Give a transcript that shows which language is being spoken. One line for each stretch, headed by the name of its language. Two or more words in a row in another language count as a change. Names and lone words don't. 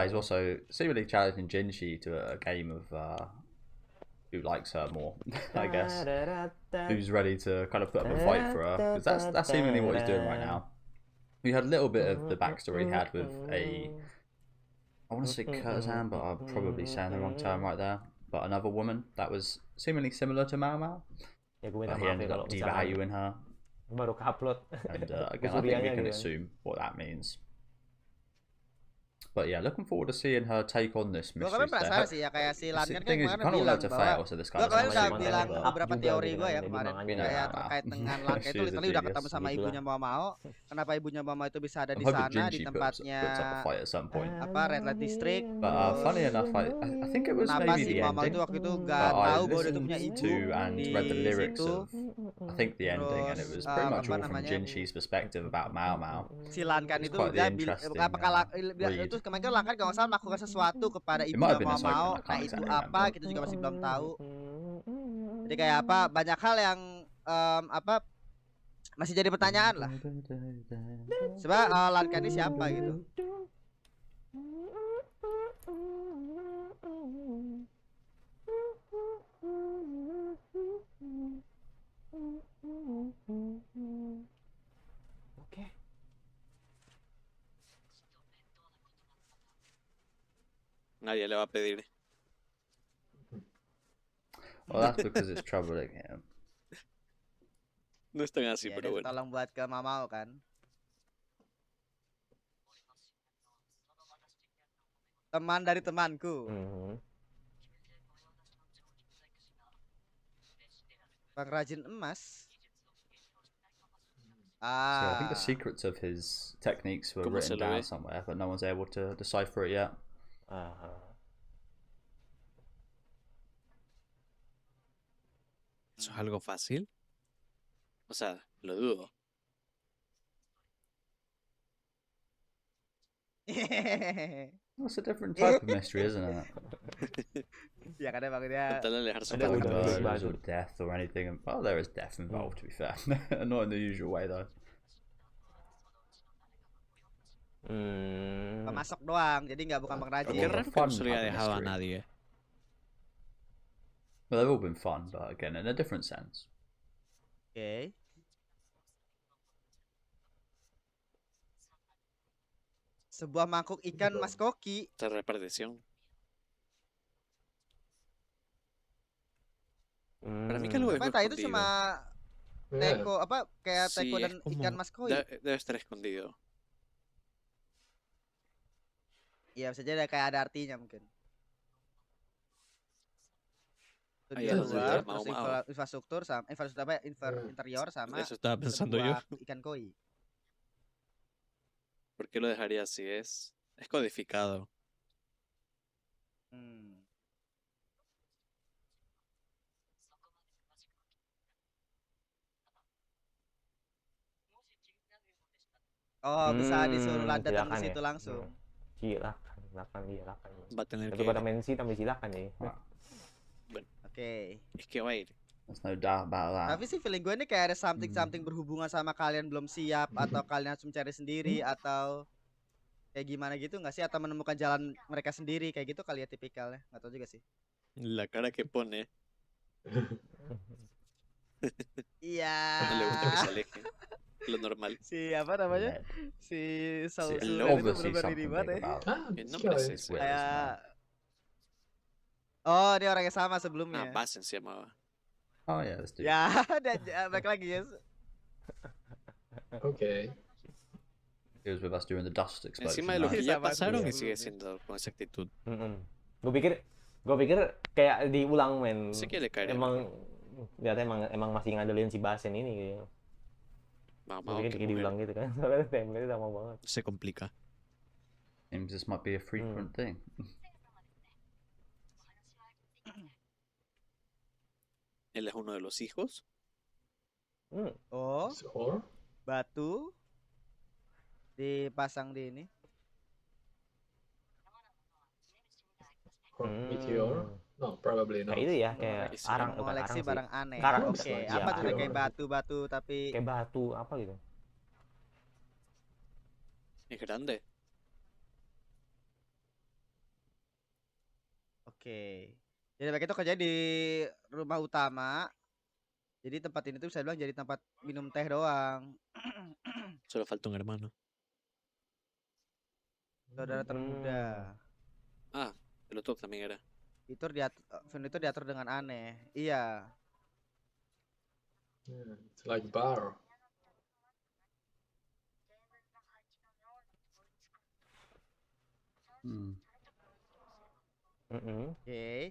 English: He's also seemingly challenging Jinshi to a game of who likes her more, I guess. Who's ready to kind of put up a fight for her? Because that's seemingly what he's doing right now. We had a little bit of the backstory he had with I want to say Kurzan, but I'm probably saying the wrong term right there. But another woman that was seemingly similar to Mao Mao.
Indonesian: Ya gue
English: But
Indonesian: minta
English: he
Indonesian: maaf ya
English: ended
Indonesian: kalau
English: up
Indonesian: misalkan
English: devaluing her.
Indonesian: baru ke-upload.
English: And again, I think we can assume what that means. But yeah, looking forward to seeing her take on this
Indonesian: Gue
English: mystery.
Indonesian: kemarin penasaran sih ya, kayak si Lan kan
English: thing is, you
Indonesian: kemarin
English: kind of
Indonesian: bilang
English: want to
Indonesian: bahwa
English: fail, so this
Indonesian: gue
English: kind of
Indonesian: kemarin udah
English: stuff.
Indonesian: bilang beberapa teori gue ya jadi kemarin makanya kayak Mao. terkait dengan Lan kayak itu
English: She is a
Indonesian: literally udah
English: genius.
Indonesian: ketemu sama Begitulah. ibunya Mao. Kenapa ibunya Mao itu bisa ada
English: I'm
Indonesian: di
English: hoping
Indonesian: sana di
English: Jinchi
Indonesian: tempatnya
English: puts up a fight at some point.
Indonesian: apa Red Light District.
English: But funny enough, I think it was
Indonesian: Kenapa
English: maybe
Indonesian: si
English: the
Indonesian: Mao
English: ending.
Indonesian: itu waktu itu
English: But
Indonesian: gak
English: I
Indonesian: tahu bahwa dia tuh
English: listened
Indonesian: punya ibu
English: to and
Indonesian: di
English: read the lyrics
Indonesian: situ.
English: of I think the ending, and it was pretty much
Indonesian: apa
English: all from
Indonesian: namanya,
English: Jinshi's perspective about Mao Mao.
Indonesian: si Lan kan
English: It's
Indonesian: itu
English: quite the
Indonesian: dia
English: interesting
Indonesian: apakah
English: read.
Indonesian: itu kemarin kan Lan kan kalau nggak salah melakukan sesuatu kepada
English: It might
Indonesian: ibunya
English: have been a
Indonesian: Mao.
English: segment, I
Indonesian: Nah
English: can't
Indonesian: itu
English: exactly
Indonesian: apa
English: remember.
Indonesian: kita juga masih belum tahu. Jadi kayak apa banyak hal yang apa masih jadi pertanyaan lah. Sebab Lan kan ini siapa gitu. Oke.
Spanish: Nadie le va a pedir.
English: Well, that's because it's troubling him.
Spanish: No es tan así,
Indonesian: Ya,
Spanish: pero
Indonesian: dia
Spanish: bueno.
Indonesian: tolong buat ke Mao kan. Teman dari temanku. Pengrajin emas.
English: So I think the Ah. secrets of his techniques were
Spanish: ¿Cómo se
English: written
Spanish: lo
English: down
Spanish: ve?
English: somewhere, but no one's able to decipher it yet.
Spanish: ¿Eso es algo fácil? O sea, lo dudo.
English: Well, it's a different type of mystery, isn't it?
Indonesian: Ya kan emang dia.
Spanish: Con tal de alejarse un
English: It's
Spanish: poco
English: like
Indonesian: udah,
Spanish: más.
Indonesian: udah.
English: murders or death or anything. Well, there is death involved, to be fair. Not in the usual way, though.
Indonesian: Pemasok doang, jadi nggak bukan pengrajin.
Spanish: Qué
English: Well,
Spanish: raro que
English: fun
Spanish: no se le haya
English: type of
Spanish: dejado a
English: mystery.
Spanish: nadie.
English: Well, they've all been fun, but again, in a different sense.
Indonesian: Oke. Sebuah mangkuk ikan Mas Koki.
Spanish: Esta repartición. Para mí que algo
Indonesian: Apa
Spanish: dejó
Indonesian: tadi itu
Spanish: escondido.
Indonesian: cuma
English: Yeah.
Indonesian: teko apa kayak
Spanish: Sí,
Indonesian: teko
Spanish: es
Indonesian: dan
Spanish: como-
Indonesian: ikan Mas Koi.
Spanish: Debe estar escondido.
Indonesian: Iya bisa jadi kayak ada artinya mungkin. Itu Ah, di
Spanish: ya,
Indonesian: luar,
Spanish: Mau
Indonesian: terus
Spanish: Mau.
Indonesian: infrastruktur sama infrastruktur apa interior sama
Spanish: Eso estaba pensando yo.
Indonesian: sebuah ikan koi.
Spanish: ¿Por qué lo dejaría así? Es codificado. Hmm.
Indonesian: Oh, bisa disuruh landat ke silakan situ ya. langsung. Silakan.
Spanish: Va a tener
Indonesian: Itu
Spanish: que.
Indonesian: pada main sih tapi silakan ya. Oke.
Spanish: Es que va a ir.
English: There's no doubt about that.
Indonesian: Tapi sih feeling gue ini kayak ada something berhubungan sama kalian belum siap atau kalian harus mencari sendiri atau kayak gimana gitu nggak sih atau menemukan jalan mereka sendiri kayak gitu kali ya tipikalnya nggak tahu juga sih.
Spanish: La cara que pone.
Indonesian: Iya.
Spanish: No le gusta que se aleje. Lo normal.
Indonesian: Si apa namanya? Ned. Si
Spanish: Sí,
Indonesian: Sulen itu
English: Obviously
Indonesian: bener-bener
English: something
Indonesian: ini banget
English: big
Indonesian: ya.
English: about Ah,
Spanish: El
English: this
Spanish: nombre
English: guy.
Spanish: sí
English: this
Spanish: es.
English: Will
Indonesian: Kayak
English: Smith.
Indonesian: oh dia orang yang sama Ah, sebelumnya.
Spanish: Basen se llamaba.
English: Oh yeah, let's do.
Indonesian: Ya, dan balik lagi ya.
English: Okay. He was with us during the dust explosion.
Spanish: Encima de lo que
English: right?
Indonesian: ya Sama
Spanish: pasaron y
Indonesian: sebelumnya.
Spanish: sigue siendo con esa actitud.
Indonesian: Gue pikir kayak diulang men.
Spanish: Sí que le caería.
Indonesian: Emang ternyata emang masih ngandelin si Basen ini gitu.
Spanish: Mau
Indonesian: Gue pikir
Spanish: que
Indonesian: kayak diulang gitu kan. Soalnya template sama banget.
Spanish: se complica.
English: Seems this might be a frequent thing.
Spanish: Él es uno de los hijos.
English: Oh, So,
Indonesian: batu dipasang di ini.
English: meteor? No, probably not.
Indonesian: Kayak itu ya, kayak Isi arang bukan arang Mengoleksi sih. barang aneh. Karang. Oke, Iya, apa tuh iya. kayak batu-batu tapi Kayak batu apa gitu.
Spanish: Es grande.
Indonesian: Oke. Jadi mereka itu kerja di rumah utama. Jadi tempat ini tuh bisa bilang jadi tempat minum teh doang.
Spanish: Solo falta un hermano.
Indonesian: Saudara termuda.
Spanish: Ah, el otro también era.
Indonesian: Furnitur diatur dengan aneh. Iya.
English: Yeah, it's like bar.
Indonesian: Oke.